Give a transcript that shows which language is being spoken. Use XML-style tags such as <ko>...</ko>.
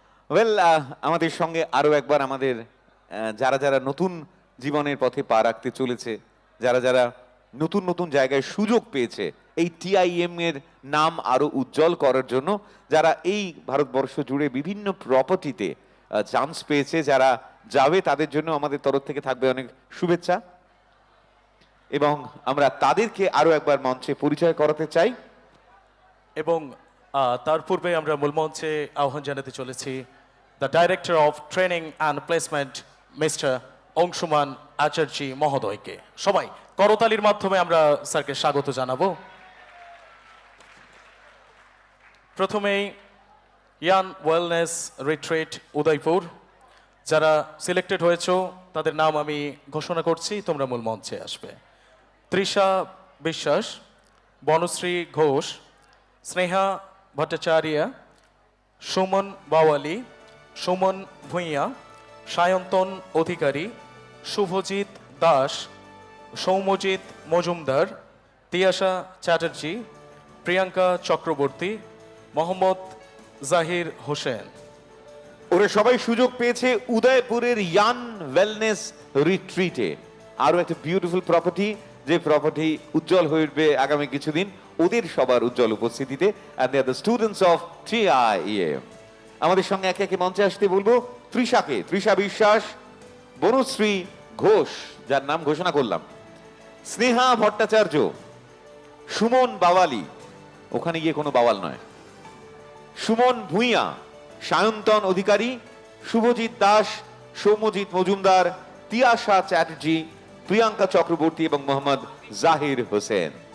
<bn>Well, আমাদের সঙ্গে আরো একবার আমাদের যারা যারা নতুন জীবনের পথে পা রাখতে চলেছে, যারা যারা নতুন নতুন জায়গায় সুযোগ পেয়েছে এই টিআইএম এর নাম আরো উজ্জ্বল করার জন্য, যারা এই ভারতবর্ষ জুড়ে বিভিন্ন প্রপার্টিতে চান্স পেয়েছে, যারা যাবে তাদের জন্য আমাদের তরফ থেকে থাকবে অনেক শুভেচ্ছা এবং আমরা তাদেরকে আরো একবার মঞ্চে পরিচয় করাতে চাই। এবং তার পূর্বে আমরা মূল মঞ্চে আহ্বান জানাতে চলেছি</bn> <en>the Director of Training and Placement, Mr.</en> <bn>Anshuman আচার্য মহোদয়কে। সবাই করতালির মাধ্যমে আমরা স্যারকে স্বাগত জানাবো। প্রথমেই ইয়ান ওয়েলনেস রিট্রিট উদয়পুর, যারা সিলেক্টেড হয়েছো তাদের নাম আমি ঘোষণা করছি, তোমরা মূল মঞ্চে আসবে। তৃষা বিশ্বাস, বনশ্রী ঘোষ, স্নেহা ভট্টাচার্য, সুমন বাওয়ালি, সুমন ভূঁইয়া, সায়ন্তন অধিকারী, শুভজিৎ দাস, সৌম্যজিৎ মজুমদার, তিয়াশা চ্যাটার্জি, প্রিয়াঙ্কা চক্রবর্তী, মোহাম্মদ জাহির হোসেন। ওরা সবাই সুযোগ পেয়েছে উদয়পুরের ইয়ান ওয়েলনেস রিট্রিটে, আরো একটা বিউটিফুল প্রপার্টি, যে প্রপার্টি উজ্জ্বল হয়ে উঠবে আগামী কিছুদিন ওদের সবার উজ্জ্বল উপস্থিতিতে।</bn> <en>and they are the students of TIEM।</en> <bn>আমাদের সঙ্গে একে একে মঞ্চে আসতে বলবো তৃষাকে, তৃষা বিশ্বাস, বনশ্রী ঘোষ যার নাম ঘোষণা করলাম, স্নেহা ভট্টাচার্য, সুমন বাওয়ালি, ওখানে গিয়ে কোনো বাওয়াল নয়, সুমন ভূঁইয়া, সায়ন্তন অধিকারী, শুভজিৎ দাস, সৌম্যজিৎ মজুমদার, তিয়াশা চ্যাটার্জি, প্রিয়াঙ্কা চক্রবর্তী এবং মোহাম্মদ জাহির হোসেন।</bn>